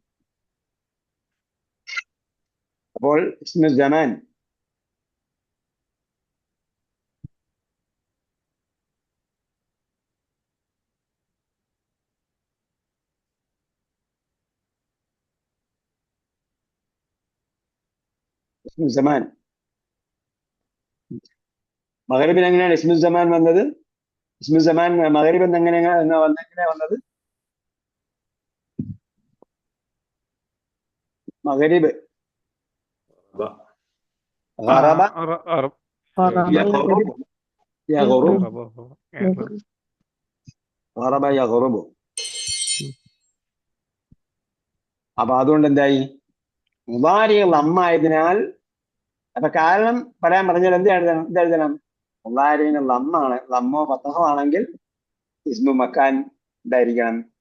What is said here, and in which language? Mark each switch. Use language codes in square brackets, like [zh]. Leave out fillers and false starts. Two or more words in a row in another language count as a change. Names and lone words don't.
[ml] അപ്പോൾ [ar] اسم زمان اسم زمان [ml] മഗ്രിബിന് എങ്ങനെയാണ് [ar] اسم زمان [ml] വന്നത്? [ar] اسم زمان [ml] മഗ്രിബ് എങ്ങനെ വന്നത്? [ar] മഗ്രിബ് غرب يغرب غرب يغرب. [ml] അപ്പൊ അതുകൊണ്ട് എന്തായി? മുദാരി ലമ്മായതിനാൽ. അപ്പൊ കാരണം പറയാൻ പറഞ്ഞാൽ എന്തെഴുതണം? മുദാരിന് ലമ്മാണ്. ലമ്മോ ഫതഹോ ആണെങ്കിൽ [ar] اسم مكان [ml] എന്തായിരിക്കണം?